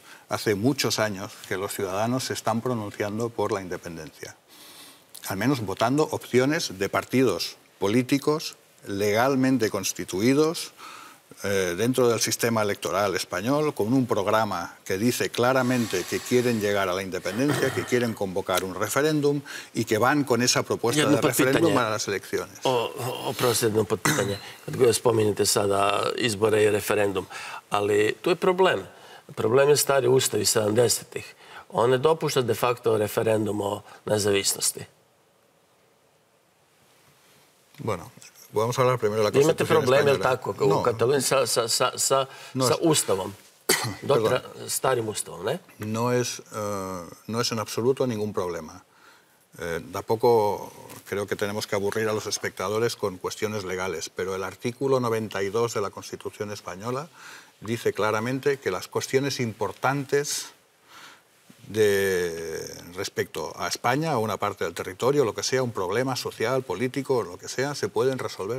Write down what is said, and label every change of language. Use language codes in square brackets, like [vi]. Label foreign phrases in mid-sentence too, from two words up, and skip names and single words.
[es] Hace muchos años que los ciudadanos se están pronunciando por la independencia, al menos votando opciones de partidos políticos legalmente constituidos dentro del sistema electoral español, con un programa que dice claramente que quieren llegar a la independencia, que quieren convocar un referéndum y que van con esa propuesta de referéndum a las elecciones. [hr] Oprostite, jedno potpitanje. Kad spominjete sada izbore i referendum, ali tu je problem. Problem je stari ustav iz 70-ih. On ne dopušta de facto referendum o nezavisnosti. [es] Bueno, vamos a hablar primero de la Constitución [hr] Imate problem, je li [es] española. [hr] tako, u Kataloniji sa Ustavom, starim Ustavom, ne? [es] No es en absoluto ningún problema. Tampoco creo que tenemos que aburrir a los espectadores con cuestiones legales, pero el artículo 92 de la Constitución española dice claramente que las cuestiones importantes respecto a España, a una parte del territorio, lo que sea, un problema social, político, lo que sea, se pueden resolver.